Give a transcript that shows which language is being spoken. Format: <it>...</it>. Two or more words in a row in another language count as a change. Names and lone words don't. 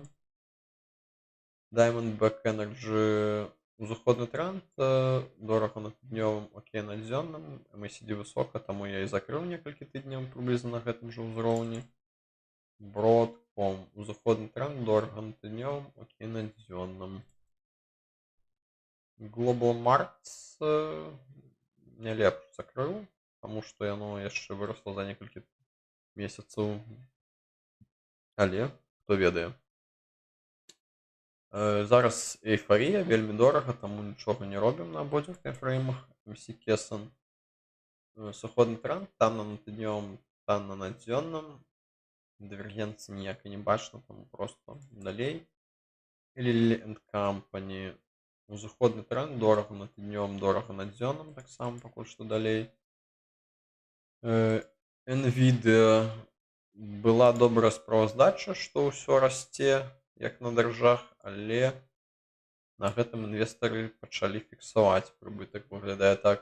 <be>Diamondback Energy узыходны тренд, дорага на тыднёвым, окей на дзённым, MACD высока, таму я і закрыў некалькі тыдняў прыблізна на гэтым жа ўзроўні. Broadcom узыходны тренд, дорага на тыднёвым, окей на дзённым. Global Markets не лепш закрыў, таму што яно яшчэ вырасла за некалькі месяцаў, але хто ведае. Зараз эйфарія, вельмі дорага, таму нічога не робім на абодвух таймфреймах. MC Kesson сыходны тренд, танна на тыднёвым, танна на дзённым, дывергенцыі ніякай не бачна, таму проста далей. Lilly and Company узыходны тренд, дорага на тыднёвым, дорага на дзённым, таксама пакуль што далей. Nvidia была добрая справаздача, што ўсё расце як на даржах, але на гэтым інвестары пачалі фіксаваць прыбытак, выглядае так.</be>